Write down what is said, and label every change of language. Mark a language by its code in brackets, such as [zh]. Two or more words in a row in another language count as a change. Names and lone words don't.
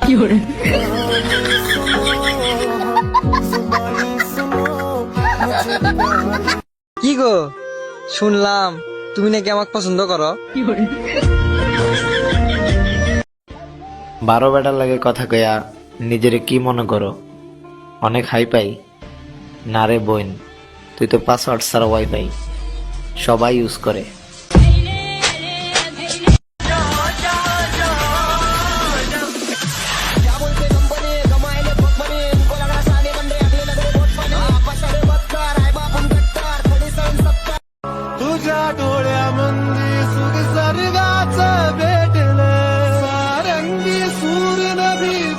[bn] কি গো, শুনলাম তুমি নাকি আমাকে পছন্দ করো? 12 বেটার লাগে কথা কয়া নিজেরে কি মনে করো? অনেক হাই পাই না রে বোন, তুই তো পাসওয়ার্ড ছাড়া ওয়াইফাই সবাই ইউজ করে। [mr] तुझ्या डोळ्यामध्ये सुख सर्गाचं भेटलं, सारंगी सूर नभी